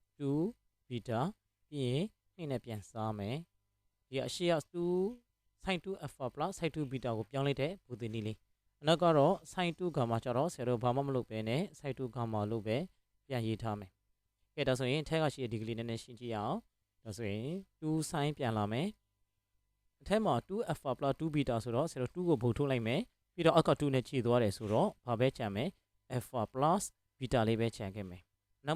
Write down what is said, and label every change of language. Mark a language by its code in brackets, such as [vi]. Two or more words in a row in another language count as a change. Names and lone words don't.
[my] 2 beta ပြီးရင်2နဲ့ပြန်စားမယ်ဒီအရှိက2 [en] sin 2 alpha plus sin 2 beta [my] ကိုပြောင်းလိုက်တဲ့ပုံသဏ္ဍာန်လေးအနောက်ကတော့ [en] sin 2 gamma [my] ကျတော့ဆရာတို့ဘာမှမလုပ်ပဲနဲ့ [en] sin 2 gamma [my] လို့ပဲပြန်ရေးထားမယ်ကဲဒါဆိုရင်အထက်ကရှိတဲ့ဒီဂရီနည်းနည်းရှင်းကြည့်ရအောင် ဒါဆိုရင်2 sin ပြန်လာမယ်အထက်မှာ [en] 2 alpha plus 2 beta [my] ဆိုတော့ဆရာတို့2ကိုဘုတ်ထုတ်လိုက်မယ်ပြီးတော့အောက်က2နဲ့ခြေသွားတယ်ဆိုတော့ဘာပဲချမ်းမယ် [en] alpha plus beta [my] လေးပဲခြံခဲ့မယ်နောက်